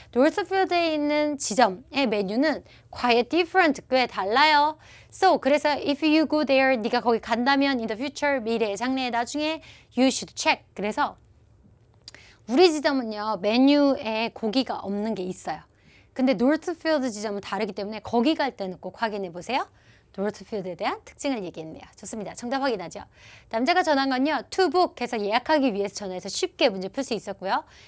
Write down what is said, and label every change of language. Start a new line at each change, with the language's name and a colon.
Korean: Northfield에 있는 지점의 메뉴는
English: quite different.
Korean: 꽤 달라요.
English: So,
Korean: 그래서
English: if you go there,
Korean: 네가 거기 간다면
English: in the future,
Korean: 미래, 장래에, 나중에
English: you should check.
Korean: 그래서 우리 지점은요. 메뉴에 고기가 없는 게 있어요. 근데 노르트필드 지점은 다르기 때문에 거기 갈 때는 꼭 확인해 보세요. 노르트필드에 대한 특징을 얘기했네요. 좋습니다. 정답 확인하죠. 남자가 전한 건요.
English: to book
Korean: 해서 예약하기 위해서 전화해서 쉽게 문제 풀 수 있었고요.